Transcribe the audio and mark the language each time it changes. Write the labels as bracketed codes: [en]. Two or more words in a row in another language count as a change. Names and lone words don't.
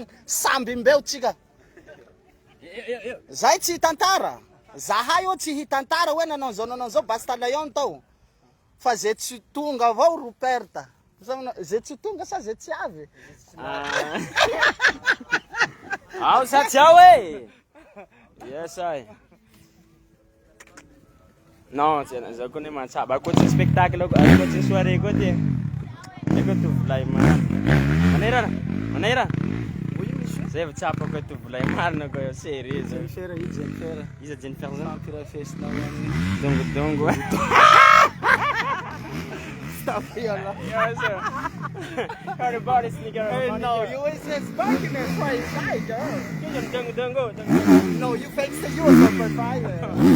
[mg] Samby mbeo tsika. Zay tsy hitantara. Zahay io tsy hitantara hoe nanao zao Basta Lion tao. Fa zay tsy tonga avao Ruperta. Zay tsy tonga sa zay tsy avy. Ao sa tsy ao e. Yes ai. Non, za connais matsaba. Akoatsy spectacle, akoatsy soirée koa ty. Eko tovolahy marina. Manahira. Zay vao tsapako tovolahy marina koa sérieux. Jennifer io Jennifer. Iza Jennifer zany? Vampire festa. Dongo. [en] Stop here. Yes sir. Heard about this nigga. Hey, no, you always says back in there twice shy, girl. Dongo. No, you fake say you was a provider.